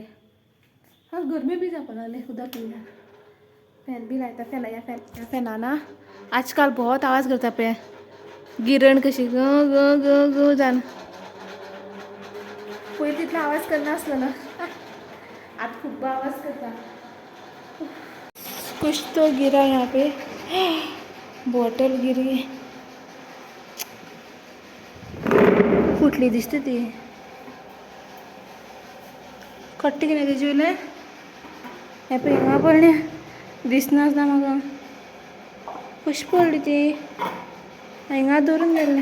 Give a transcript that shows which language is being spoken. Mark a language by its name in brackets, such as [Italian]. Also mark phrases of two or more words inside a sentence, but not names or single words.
[Konkani] गरमी बी जावपा लागली उदक येयल्यार. फॅन बी लायता. ह्या फॅनान ना आजकाल बहुत आवाज करता पळय. गिरण कशी ग ग ग ग जावन. पयलीं तितलो आवाज करनासलो. आतां खूब आवाज करता. [Hindi] कुछ तो गिरा यहाँ पे. बॉटल गिरी. [Konkani] फुटली दिसता ती. कट्टी कितें तेजे वयलें. हें पळय हिंगा पडलें. दिसनाच ना म्हाका. कशी पडली ती. हिंगा दवरून गेल्लें.